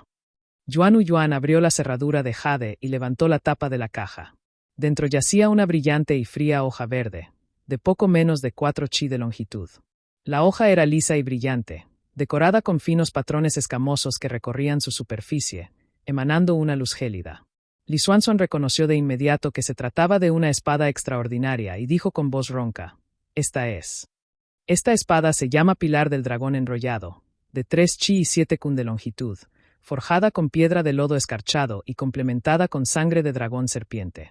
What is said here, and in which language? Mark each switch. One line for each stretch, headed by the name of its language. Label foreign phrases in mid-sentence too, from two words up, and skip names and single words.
Spanish: Yuan Uyuan abrió la cerradura de jade y levantó la tapa de la caja. Dentro yacía una brillante y fría hoja verde, de poco menos de 4 chi de longitud. La hoja era lisa y brillante, decorada con finos patrones escamosos que recorrían su superficie, emanando una luz gélida. Li Xuanzuan reconoció de inmediato que se trataba de una espada extraordinaria y dijo con voz ronca: «Esta es». Esta espada se llama Pilar del Dragón Enrollado, de 3 chi y 7 kun de longitud, forjada con piedra de lodo escarchado y complementada con sangre de dragón serpiente.